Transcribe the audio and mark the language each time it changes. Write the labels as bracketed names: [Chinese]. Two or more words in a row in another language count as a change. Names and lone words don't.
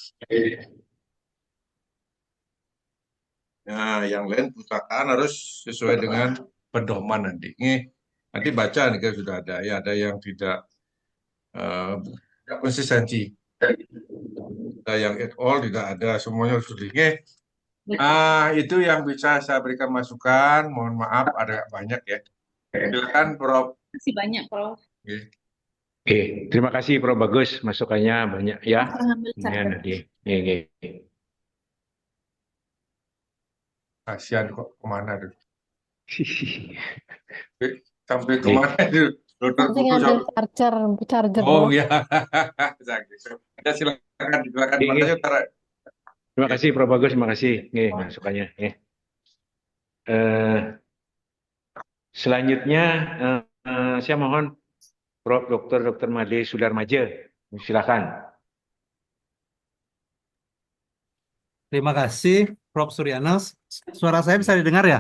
[Indonesian] Nah, yang lain pustakaan harus sesuai dengan pedoman nanti. Nanti baca nih kan sudah ada ya, ada yang tidak konsistensi, ada yang [English] at all [Indonesian] tidak ada, semuanya harus sedikit. Itu yang bisa saya berikan masukan. Mohon maaf ada banyak ya. Silakan Prof. Terima kasih banyak, Prof. Oke, terima kasih Prof. Bagus, masukannya banyak ya. Mengambil Ini catat. nanti. Oke. Kasihan kok kemana tuh? Sampai kemana itu? Dokter Something Putu ada sama. charger Oh bro. ya, ya silakan [Javanese] Nggih, nggih. [Indonesian] makanya utara. Terima Oke. kasih Prof Bagus, terima kasih nggih masukannya nggih. Eh, selanjutnya saya mohon Prof Dr. Made Sudarmaja, silakan. Terima kasih, Prof. Suryanus. Suara saya bisa didengar ya?